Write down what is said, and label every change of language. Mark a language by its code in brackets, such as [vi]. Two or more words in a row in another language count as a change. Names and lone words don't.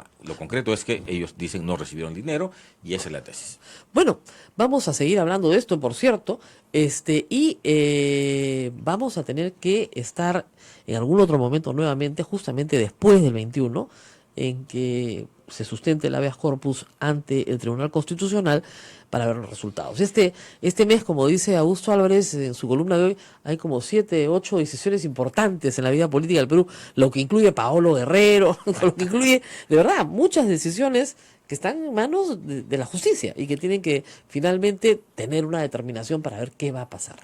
[es] Lo concreto es que ellos dicen no recibieron dinero y esa es la tesis. Bueno, vamos a seguir hablando de esto, por cierto, vamos a tener que estar en algún otro momento nuevamente, justamente después del 21, en que se sustente el [la] habeas corpus [es] ante el Tribunal Constitucional para ver los resultados. Este mes, como dice Augusto Álvarez en su columna de hoy, hay como 7, 8 decisiones importantes en la vida política del Perú, lo que incluye Paolo Guerrero, lo que incluye, de verdad, muchas decisiones que están en manos de la justicia y que tienen que finalmente tener una determinación para ver qué va a pasar.